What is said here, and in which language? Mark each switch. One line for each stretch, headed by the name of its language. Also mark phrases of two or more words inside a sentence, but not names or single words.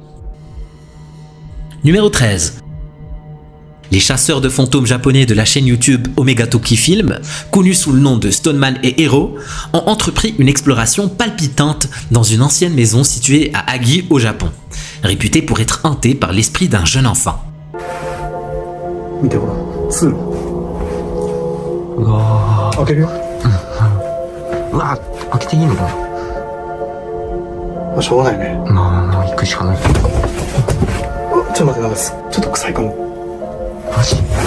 French: Numéro 13. Les chasseurs de fantômes japonais de la chaîne YouTube Omega Toki Film, connus sous le nom de Stoneman et Hero, ont entrepris une exploration palpitante dans une ancienne maison située à Agi au Japon, réputée pour être hantée par l'esprit d'un jeune enfant.
Japanese: 見てほら通路うわ開けるようわ開けていいのかなまあしょうがないねまあ行くしかないちょっと待ってなんかちょっと臭いかもマジ